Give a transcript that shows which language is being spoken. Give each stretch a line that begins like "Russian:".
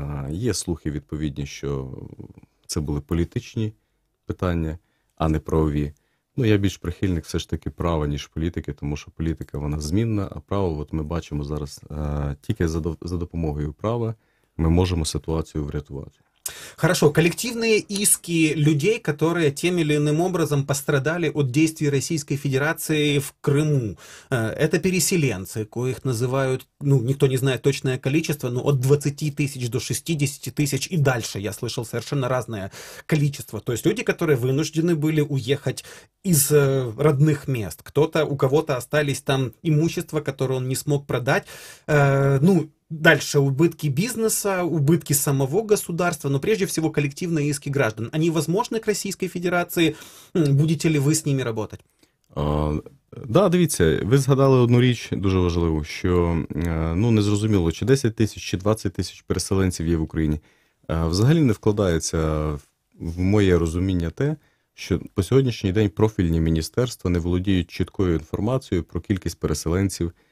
Ukrainian: Є слухи відповідні, що це були політичні питання, а не правові. Я більш прихильник все ж таки права, ніж політики, тому що політика, вона змінна, а право, ми бачимо зараз, тільки за допомогою права
Russian: мы можем ситуацию
Ukrainian: врятувати.
Russian: Хорошо, коллективные иски людей, которые тем или иным образом пострадали от действий Российской Федерации в Крыму. Это переселенцы, коих называют, никто не знает точное количество, но от 20 тысяч до 60 тысяч и дальше. Я слышал совершенно разное количество. То есть люди, которые вынуждены были уехать из родных мест. У кого-то остались там имущества, которые он не смог продать. Дальше убытки бизнеса, убытки самого государства, но прежде всего коллективные иски граждан. Они возможны к Российской Федерации?
Ukrainian: Будете ли ви з ними працювати? Дивіться, ви згадали одну річ дуже важливу, що не зрозуміло, чи 10 тисяч, чи 20 тисяч переселенців є в Україні. Взагалі не вкладається в моє розуміння те, що по сьогоднішній день профільні міністерства не володіють чіткою інформацією про кількість переселенців.